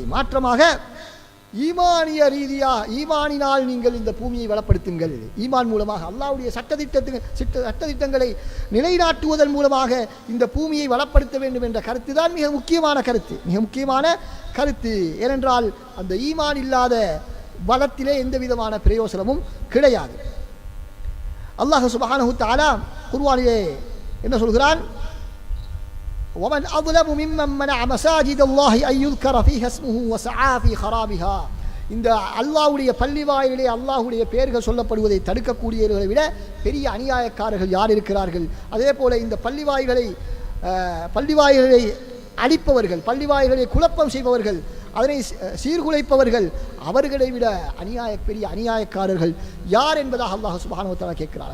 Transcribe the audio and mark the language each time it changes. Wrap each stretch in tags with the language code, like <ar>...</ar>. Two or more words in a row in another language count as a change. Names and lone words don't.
<ta>மாற்றமாக ஈமானிய ஈமானினால் நீங்கள் இந்த பூமியை வளப்படுத்துங்கள், ஈமான் மூலமாக அல்லாஹ்வுடைய சட்டதிட்டங்களை நிலைநாட்டுவதன் மூலமாக இந்த பூமியை வளப்படுத்த வேண்டும் என்ற கருத்து தான் மிக முக்கியமான கருத்து. ஏனென்றால் அந்த ஈமான் இல்லாத வளத்திலே எந்த விதமான பிரயோசனமும் கிடையாது.</ta> <ar>الله سبحانه تعالى</ar> <ta>குர்ஆனிலே என்ன சொல்கிறான்?</ta> <ar>ومن أظلم ممن منع مساجد الله أن يذكر فيها اسمه وسعى في خرابها.</ar> <ta>இந்த அல்லாஹ்வுடைய பள்ளி வாயிலே அல்லாஹ்வுடைய பெயர்கள் சொல்லப்படுவதை தடுக்கக்கூடியவர்களை விட பெரிய அநியாயக்காரர்கள் யார் இருக்கிறார்கள்? அதே போல இந்த பள்ளி வாயில்களை அழிப்பவர்கள், பள்ளி வாயில்களை குழப்பம் செய்பவர்கள், அதனை சீர்குலைப்பவர்கள், அவர்களை விட பெரிய அநியாயக்காரர்கள் யார் என்பதாக</ta> <ar>الله سبحانه و تعالى</ar> <ta>கேட்கிறார்.</ta>